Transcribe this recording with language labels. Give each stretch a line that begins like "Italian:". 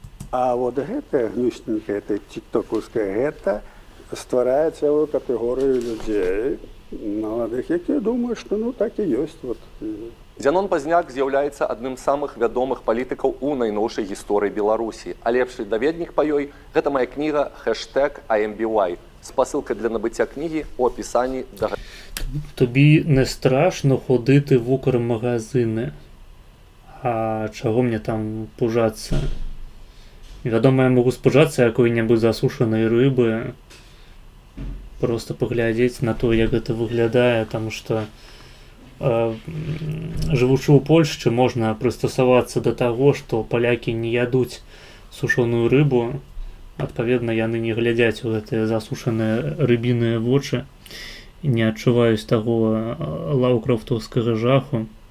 Belarusian: А вот гэта гнюсненькая, это тиктокаўская, гэта стварае цэлую катэгорыю людзей, маладых, якія думаюць, што ну так і ёсць. Вот. Зянон Пазняк з'яўляецца адным з самых вядомых палітыкаў у найноўшай гісторыі Беларусі. А лепшы даведнік па ёй – гэта моя кніга «Хэштэг AMBY» з пасылкай для набыцця кнігі ў апісанні да...
Ukrainian: Тобі не страшно ходити в укрмагазини?
Russian: А чого мне там пужаться?
Belarusian: Вядома,
Russian: я могу спужаться
Belarusian: якой-небудзь засушанай рыбы, просто паглядзець на то, як гэта выглядае, таму што жывучы ў Польшчы, можна прыстасавацца да таго, што палякі не ядуць сушаную рыбу, адпаведна, яны не глядзяць у гэтыя засушаныя рыбіныя вочы, не адчуваюць таго лаўкрафтаўскага жаху